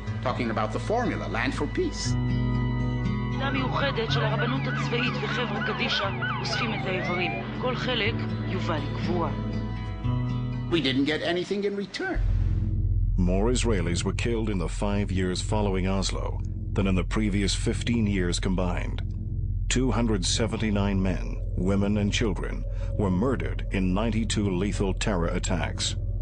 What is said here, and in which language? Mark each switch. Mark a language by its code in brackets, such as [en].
[en] Talking about the formula, land for peace. [he] מיוחדת של הרבנות הצבאית וחברה קדישא אוספים את האיברים. כל חלק יובא לקבורה. [en] We didn't get anything in return. More Israelis were killed in the 5 years following Oslo than in the previous 15 years combined. 279 men, women, and children were murdered in 92 lethal terror attacks.